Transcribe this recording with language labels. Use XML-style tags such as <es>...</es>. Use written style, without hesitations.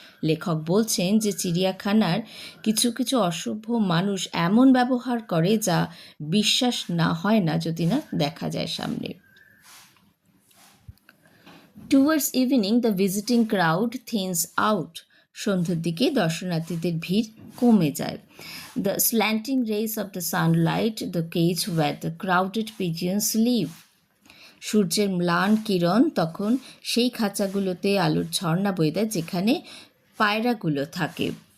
<bn>লেখক বলছেন যে চিড়িয়াখানার কিছু কিছু অসভ্য মানুষ এমন ব্যবহার করে যা বিশ্বাস না হয় না যদি না দেখা যায় সামনে।</bn> <en>Towards evening, the visiting crowd thins out.</en> <bn>সন্ধ্যার দিকে দর্শনার্থীদের ভিড় কমে যায়।</bn> <en>The slanting rays of the sunlight, the cage where the crowded pigeons live.</en> <bn>সূর্যের ম্লান কিরণ তখন সেই খাঁচাগুলোতে আলোর ঝর্ণা বয়ে দেয় যেখানে পায়রাগুলো থাকে।</bn>